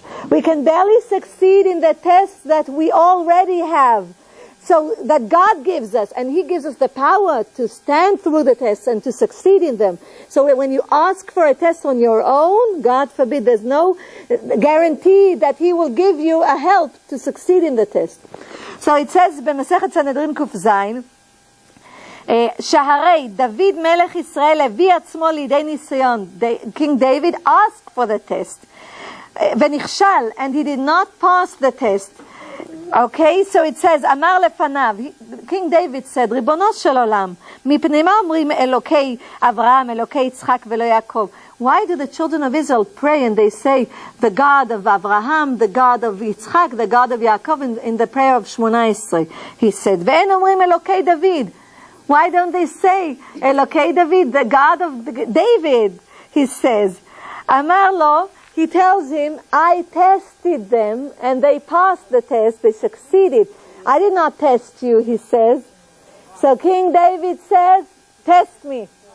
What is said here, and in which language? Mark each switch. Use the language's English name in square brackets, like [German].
[English] We can barely succeed in the tests that we already have. So that God gives us, and He gives us the power to stand through the tests and to succeed in them. So when you ask for a test on your own, God forbid, there's no guarantee that He will give you a help to succeed in the test. So it says, [Hebrew] במסכת סנהדרין ק"ז, שהרי דוד מלך ישראל הביא עצמו לידי ניסיון. [English] King David asked for the test. [Hebrew] ונכשל, [English] and he did not pass the test. Okay, so it says, [Hebrew] אמר לפניו, [English] King David said, [Hebrew] ריבונו של עולם, מפני מה אומרים אלוקי אברהם, אלוקי יצחק ולא יעקב? [English] Why do the children of Israel pray and they say, the God of Abraham, the God of Yitzchak, the God of Yaakov in the prayer of 18? He said, [Hebrew] ואין אומרים אלוקי דוד. [English] Why don't they say, [Hebrew] אלוקי דוד, [English] the God of David? He says, [Hebrew] אמר לו, [English] he tells him, I tested them and they passed the test, they succeeded. I did not test you, he says. So King David says, test me.